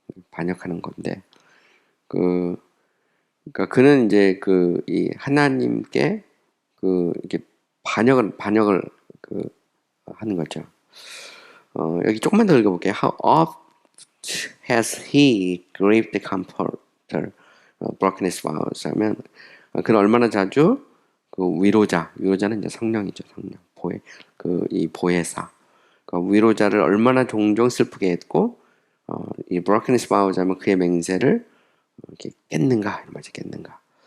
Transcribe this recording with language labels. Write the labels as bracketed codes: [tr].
[ko] 반역하는 건데, 그러니까 그는 이제 이 하나님께 이렇게 반역을 하는 거죠. 여기 조금만 더 읽어볼게요. [en] How oft has he grieved the comforter, broken his vows? [ko] 하면 그는 얼마나 자주 위로자는 이제 성령이죠, 성령. 이 보혜사. 위로자를 얼마나 종종 슬프게 했고, 이 broken his vows 하면 그의 맹세를 이렇게 깼는가, 이런 말이죠, 깼는가.